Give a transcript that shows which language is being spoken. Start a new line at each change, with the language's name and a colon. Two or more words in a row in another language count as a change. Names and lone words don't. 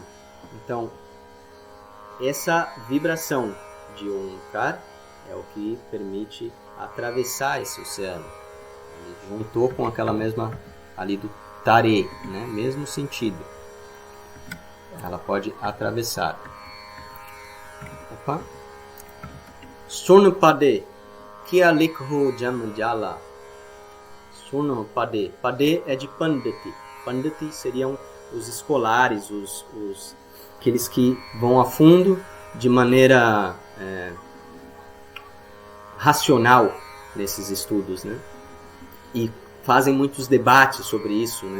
Portuguese: Então, essa vibração de Onkar é o que permite atravessar esse oceano. Ele juntou com aquela mesma ali do Tare, né? Mesmo sentido. Ela pode atravessar. Opa. Sunpade Kialikho Jamjala. Sunpade. Pade é de Panditi. Panditi seriam os escolares, aqueles que vão a fundo de maneira racional nesses estudos, né? E fazem muitos debates sobre isso, né?